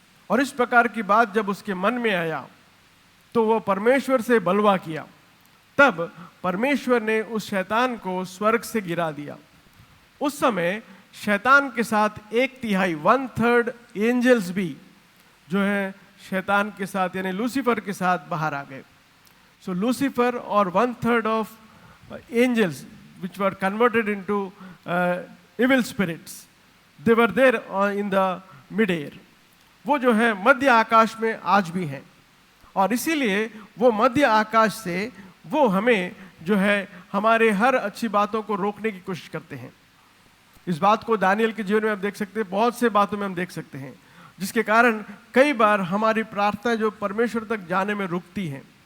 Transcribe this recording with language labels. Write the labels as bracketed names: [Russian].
[Hindi] और इस प्रकार की बात जब उसके मन में आया तो वो परमेश्वर से बलवा किया। तब परमेश्वर ने उस शैतान को स्वर्ग से गिरा दिया। उस समय शैतान के साथ 1/3 1/3 एंजल्स भी जो है शैतान के साथ यानी लूसीफर के साथ बाहर आ गए। [English] So Lucifer और 1/3 of angels which were converted into evil spirits, they were there in the mid-air. [Hindi] वो जो है मध्य आकाश में आज भी हैं। और इसीलिए वो मध्य आकाश से वो हमें जो है हमारे हर अच्छी बातों को रोकने की कोशिश करते हैं। इस बात को दानियल के जीवन में आप देख सकते हैं, बहुत से बातों में हम देख सकते हैं, जिसके कारण कई बार हमारी प्रार्थना जो परमेश्वर तक जाने में रुकती हैं।